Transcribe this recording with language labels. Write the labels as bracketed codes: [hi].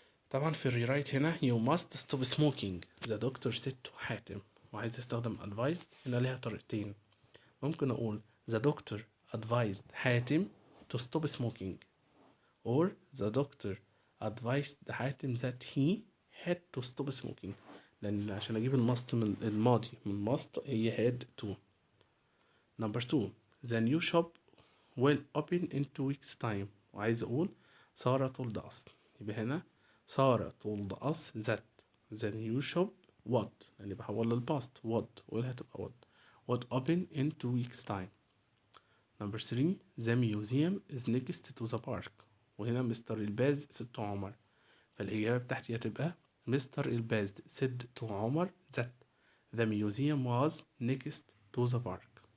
[ar] طبعا في الريرايت هنا [en] you must stop smoking the doctor said to Hatem. [ar] وعايز استخدم advised هنا ليها طريقتين. ممكن أقول [en] the doctor advised Hatem to stop smoking or the doctor advised Hatem that he had to stop smoking. [ar] لأن عشان أجيب الماست من الماضي من must هي had to. [en] Number 2. The new shop will open in 2 weeks time. [ar] وعايز أقول سارة told us. يبقى هنا [en] Sarah told us that the new shop would [ar] يعني بحول للباست [en] would [ar] هتبقى [en] would open in 2 weeks time. Number 3. The museum is next to the park. [ar] وهنا مستر الباز said to عمر. فالإجابة بتاعتي هتبقى [en] Mister الباز said to Omar that the museum was next to the park.